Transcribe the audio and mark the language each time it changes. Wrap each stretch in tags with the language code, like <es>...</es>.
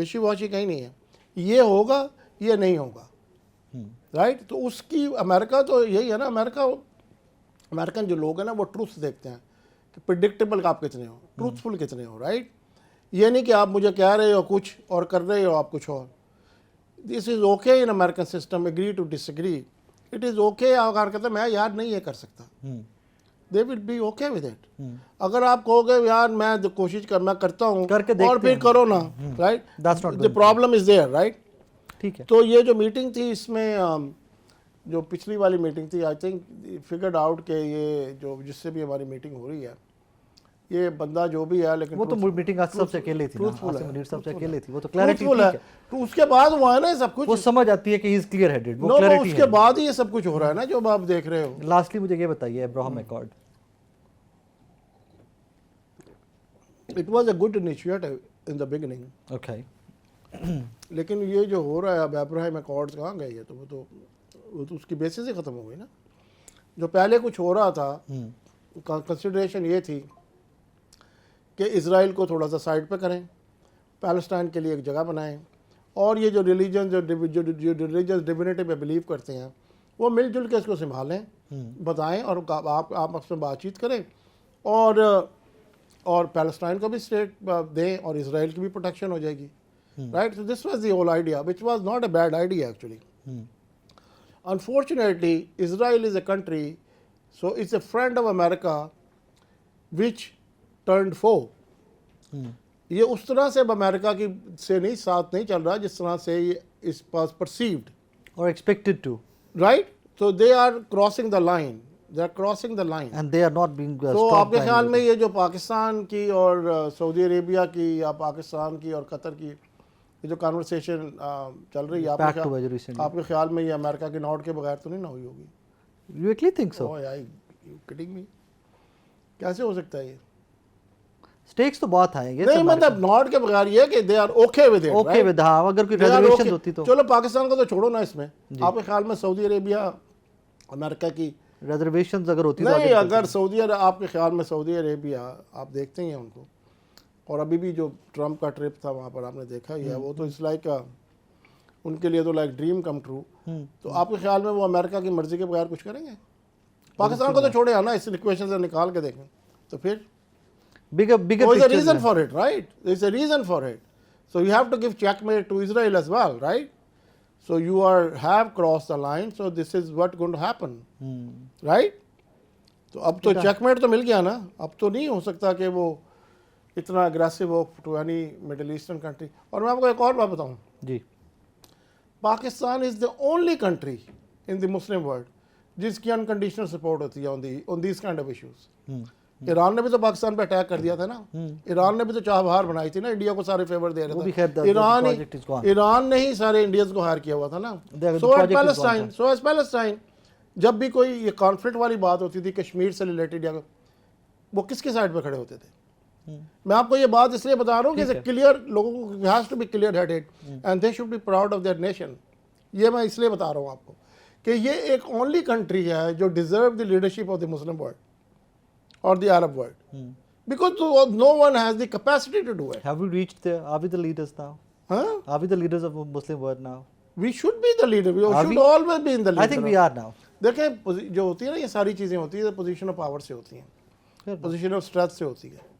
<ur>وشی واشی کہیں نہیں ہے, یہ ہوگا یہ نہیں ہوگا رائٹ. تو اس کی امریکہ تو یہی ہے نا, امریکن جو لوگ ہیں نا وہ ٹروتھ دیکھتے ہیں کہ پریڈکٹیبل آپ کتنے ہو, ٹروتھفل کتنے ہو رائٹ. یہ نہیں کہ آپ مجھے کہہ رہے ہو کچھ اور کر رہے ہو آپ کچھ اور.</ur> <en>This is okay in American system, agree to disagree, it is okay.</en> <ur>اگر کہتے ہیں میں یار نہیں یہ کر سکتا,</ur> <en>They will be okay with it.</en> <ur>اگر آپ کہو گے یار میں کوشش میں کرتا ہوں اور پھر کرو نا right,</ur> <en>the problem is there</en> <ur>right. ٹھیک ہے. تو یہ جو میٹنگ تھی اس میں جو پچھلی والی میٹنگ تھی آئی تھنک فگرڈ آؤٹ کہ یہ جو جس سے بھی ہماری میٹنگ ہو رہی ہے یہ بندہ جو بھی ہے, لیکن وہ تو میٹنگ سب سے اکیلے تھی, منیر صاحب سے اکیلے تھی, وہ تو کلیئرٹی ہے. تو اس کے بعد ہوا ہے نا سب کچھ, وہ سمجھ آتی ہے کہ</ur> <en>he is clear headed,</en> <ur>وہ کلیئرٹی ہے. اس کے بعد ہی یہ سب کچھ ہو رہا ہے نا جو آپ دیکھ رہے ہو. لاسٹلی مجھے یہ بتائیے Abraham accord.</ur> <en>it was a good initiative in the beginning, okay,</en> <ur>لیکن یہ جو ہو رہا ہے اب ابراہیم ایکارڈز کہاں گئے یہ, تو وہ تو اس کی بیسس ہی ختم ہو گئی نا. جو پہلے کچھ ہو رہا تھا کنسیڈریشن یہ تھی کہ اسرائیل کو تھوڑا سا سائڈ پہ کریں, پیلسٹائن کے لیے ایک جگہ بنائیں, اور یہ جو ریلیجن جو ریلیجنس ڈیوینٹی پہ بلیو کرتے ہیں وہ مل جل کے اس کو سنبھالیں, بتائیں, اور آپ آپس میں بات چیت کریں, اور پیلسٹائن کو بھی اسٹیٹ دیں اور اسرائیل کی بھی پروٹیکشن ہو جائے گی right.</ur> <en>So this was the whole idea, which was not a bad idea actually. Unfortunately, Israel is a country, so it's a friend of America which turned foe.</en> <ur>یہ اس طرح سے اب امریکہ کی سے نہیں ساتھ نہیں چل رہا جس طرح سے اس پاس پرسیوڈ</ur> <en>اور expected to right. So they are crossing the line. They are crossing the line. And they are not being</en> <ur>تو آپ کے خیال میں یہ جو پاکستان کی اور سعودی عربیہ کی یا پاکستان کی اور قطر کی یہ جو کانورسیشن چل رہی ہے آپ کے خیال میں یہ امریکہ کے نوٹ کے بغیر تو نہیں نہ ہوئی ہوگی؟</ur> <en>You actually think so? Oh yeah, you kidding me?</en> <ur>کیسے ہو سکتا ہے یہ؟ سٹیکس تو بہت آئیں گے. نہیں مطلب نوٹ کے بغیر یہ کہ</ur> <en>they are okay with it. Okay with,</en> <ur>ہاں اگر کوئی ریزرویشن ہوتی تو. چلو پاکستان کو تو چھوڑو نا اس میں, آپ کے خیال میں سعودی عربیہ امریکہ کی ریزرویشنز اگر ہوتی نہیں, اگر سعودی آپ کے خیال میں سعودی عربیہ آپ دیکھتے ہیں ان کو, اور ابھی بھی جو ٹرمپ کا ٹرپ تھا وہاں پر آپ نے دیکھا ہی ہے, وہ تو اس لائک ان کے لیے تو</ur> <en>Like dream come true.</en> <ur>تو آپ کے خیال میں وہ امریکہ کی مرضی کے بغیر کچھ کریں گے؟ پاکستان کو تو چھوڑے نا, اس ایکویشن سے نکال کے دیکھیں تو پھر</ur> <en>there is a reason for it, right? There is a reason for it. So you have to give checkmate to Israel as well, right? So you have crossed the line, so this is what going to happen, right?</en> <ur>تو اب تو checkmate تو مل گیا نا, اب تو نہیں ہو سکتا کہ وہ اتنا aggressive ہو</ur> <en>to any Middle Eastern country.</en> <ur>اور میں آپ کو ایک اور بات بتاؤں جی,</ur> <en>Pakistan is the only country in the Muslim world</en> <ur>جس کی</ur> <en>unconditional support</en> <ur>ہوتی ہے</ur> <en>on these kind of issues.</en> <ur>Iran نے بھی تو پاکستان پہ اٹیک کر دیا تھا نا, ایران نے بھی تو چاہ بہار بنائی تھی نا, انڈیا کو سارے فیور دے رہے تھے, ایران نے ہی سارے انڈینز کو ہائر کیا ہوا تھا نا. سو ایز پیلسٹائن جب بھی کوئی یہ کانفلکٹ والی بات ہوتی تھی کشمیر سے ریلیٹڈ یا وہ کس کے سائڈ پہ کھڑے ہوتے تھے؟ میں آپ کو یہ بات اس لیے بتا رہا ہوں کہ کلیئر لوگوں کو</ur> <en>Has to be clear headed and they should be proud of their nation.</en> <ur>یہ میں اس لیے بتا رہا ہوں آپ کو کہ یہ ایک</ur> <en>Only country ہے جو deserve the leadership of the Muslim world or the Arab world, because no one has the capacity to do it. Have we reached there? Are we the leaders now? Are we the leaders of Muslim world now? We should be the leader. We should always be in the leader. I think we are now.</en> <ur>دیکھیں جو ہوتی ہے نا یہ ساری چیزیں ہوتی ہیں پوزیشن آف پاور سے ہوتی ہیں, پوزیشن آف اسٹریس سے ہوتی ہے.</ur>